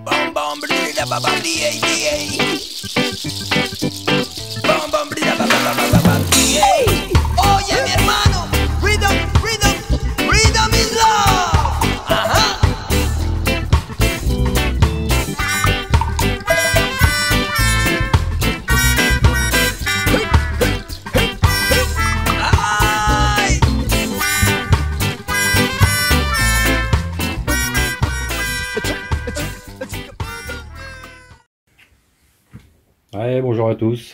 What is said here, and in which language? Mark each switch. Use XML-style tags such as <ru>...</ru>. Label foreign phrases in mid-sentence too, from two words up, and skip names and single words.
<es>Bam bam blida ba ba di di. Bam bam blida ba ba ba ba di. Oye mi hermano,</es> <en>rhythm, rhythm, rhythm is love. Ajá. Ay.</en> <fr>Ouais, bonjour à tous.</fr>